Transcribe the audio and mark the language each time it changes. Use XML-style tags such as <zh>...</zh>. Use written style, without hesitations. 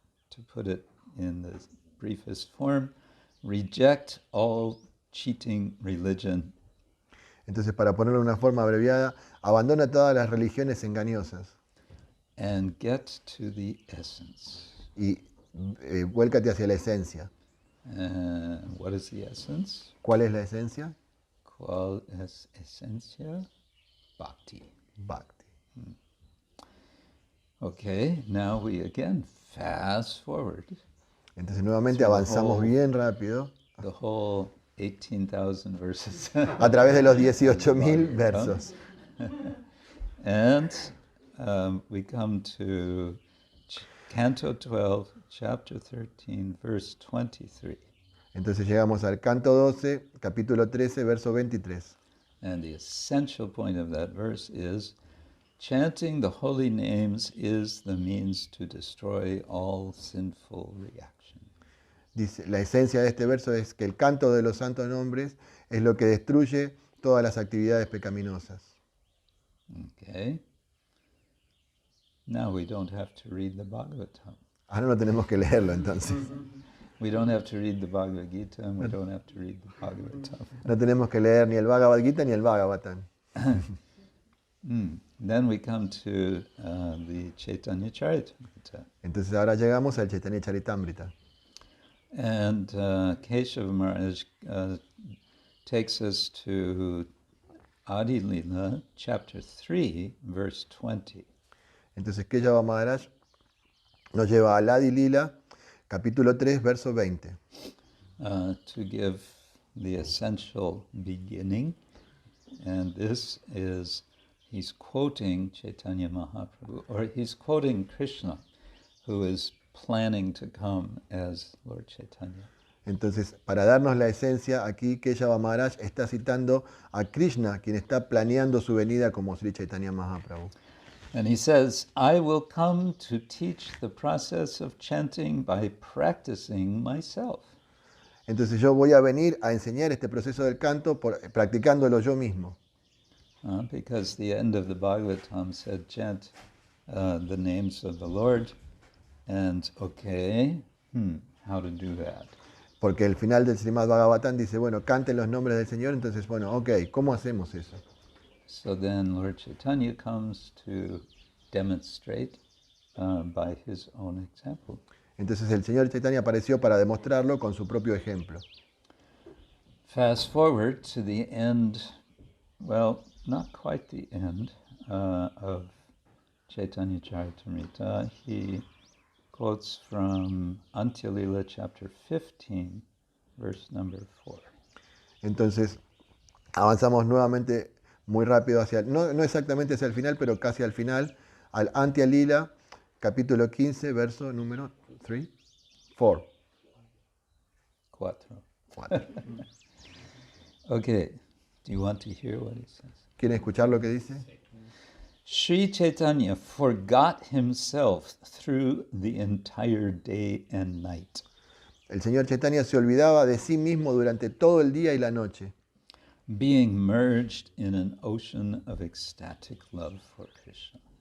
<en>To put it in the briefest form, reject all cheating religion.</en> <es>Entonces, para ponerlo de una forma abreviada, abandona todas las religiones engañosas.</es> <en>And get to the essence.</en> <es>Y vuélcate hacia la esencia.</es> <en>What is the essence?</en> <es>¿Cuál es la esencia? ¿Cuál es esencia? Bhakti. Bhakti.</es> <en>Okay, now we again fast forward.</en> <es>Entonces nuevamente avanzamos bien rápido.</es> <en>The whole 18,000 verses.</en> <es>A través de los 18,000 versos.</es> <en>And we come to Canto 12, Chapter 13, verse 23.</en> <es>Entonces llegamos al canto 12, capítulo 13, verso 23.</es> <en>And the essential point of that verse is, chanting the holy names is the means to destroy all sinful reaction.</en> <es>Dice, la esencia de este verso es que el canto de los santos nombres es lo que destruye todas las actividades pecaminosas.</es> <en>Okay. Now we don't have to read the Bhagavatam.</en> <es>Ahora no tenemos que leerlo entonces.</es> <en>We don't have to read the Bhagavad Gita and we don't have to read the Bhagavatam.</en> <es>No tenemos que leer ni el Bhagavad Gita ni el Bhagavatam.</es> <en>Then we come to the Chaitanya Charitamrita.</en> <es>Entonces ahora llegamos al Chaitanya Charitamrita.</es> <en>And Keshav Maharaj takes us to Adi Lila, chapter 3, verse 20.</en> <es>Entonces Keshava Maharaj nos lleva al Adi Lila, capítulo 3, verso 20.</es> <en>To give the essential beginning. And this is, he's quoting Chaitanya Mahaprabhu, or he's quoting Krishna, who is planning to come as Lord Chaitanya.</en> <es>Entonces, para darnos la esencia, aquí Keshava Maharaj está citando a Krishna, quien está planeando su venida como Śrī Caitanya Mahaprabhu.</es> <en>And he says, I will come to teach the process of chanting by practicing myself.</en> <es>Entonces yo voy a venir a enseñar este proceso del canto practicándolo yo mismo.</es> <en>Because the end of the Bhagavatam said, chant the names of the Lord, and okay, how to do that?</en> <es>Porque el final del Srimad Bhagavatam dice, bueno, canten los nombres del Señor, entonces, bueno, ok, ¿cómo hacemos eso?</es> <en>So then Lord Chaitanya comes to demonstrate by his own example.</en> <es>Entonces el Señor Chaitanya apareció para demostrarlo con su propio ejemplo.</es> <en>Fast forward to the end, well, not quite the end of Chaitanya Charitamrita. He quotes from Antya-lila chapter 15, verse number 4.</en> <es>Entonces avanzamos nuevamente muy rápido hacia, no exactamente hacia el final, pero casi al final, al Antya-lila, capítulo 15, verso número 3, 4. Cuatro.</es> <en>Okay, do you want to hear what he says?</en> <es>¿Quieren escuchar lo que dice?</es> <en>Śrī Caitanya forgot himself through the entire day and night.</en> <es>El Señor Chaitanya se olvidaba de sí mismo durante todo el día y la noche,</es> <en>Being merged in an ocean of ecstatic love for Krishna.</en>